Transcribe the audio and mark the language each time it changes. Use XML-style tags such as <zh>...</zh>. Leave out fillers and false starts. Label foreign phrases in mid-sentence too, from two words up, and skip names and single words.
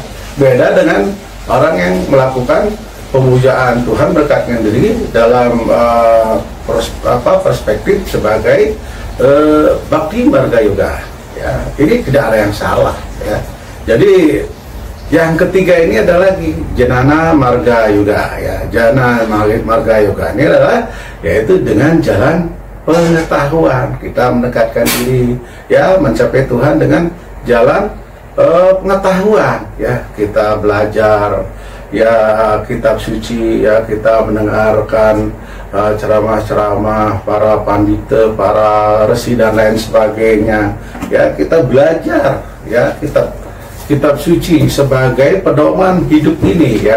<id>Beda dengan orang yang melakukan pemujaan Tuhan berkatkan diri dalam perspektif sebagai bakti marga yoga, ya. Ini tidak ada yang salah, ya. Jadi yang ketiga ini adalah janana marga yoga, ya. Jana marga yoga ini adalah yaitu dengan jalan pengetahuan kita mendekatkan diri, ya mencapai Tuhan dengan jalan pengetahuan, ya kita belajar ya kitab suci, ya kita mendengarkan ceramah-ceramah para pandita, para resi dan lain sebagainya, ya kita belajar ya kitab suci sebagai pedoman hidup ini, ya.</id>